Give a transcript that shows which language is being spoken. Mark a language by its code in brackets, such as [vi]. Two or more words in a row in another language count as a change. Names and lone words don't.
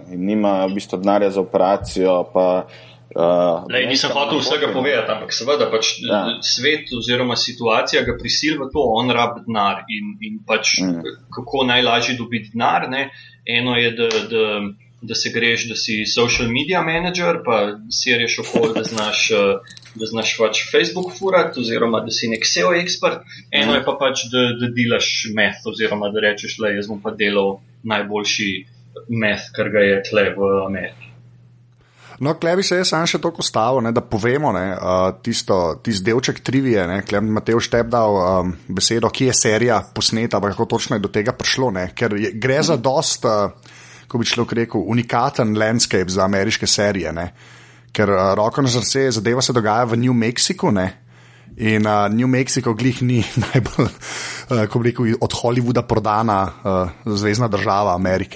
[sl] In nima v bistvu denarja za operacijo, pa nisem hotel vsega povedati, ampak seveda pač svet oziroma situacija ga prisilva to, on rabi denar in pač kako najlažje dobiti denar, ne? Eno je, da se greš, da si [en] social media manager, [sl] pa serješ okoli, da znaš pač Facebook furat, oziroma da si nek SEO ekspert, eno je pa pač, da delaš meth, oziroma da rečeš, jaz bom pa delal najboljši meth, kar ga je tle v Ameriki. No, klej bi se jaz sam še toliko stavil, da povemo tisti delček trivije, klej bi Matej Štep dal besedo, ki je serija posneta, pa kako točno je do tega prišlo, ker gre za dost, ko bi človek rekel, unikaten landscape za ameriške serije, ker roko na srce zadeva se dogaja v New Mexico, in New Mexico glih ni najbolj, ko bi rekel, od Hollywooda prodana zvezna država Amerike,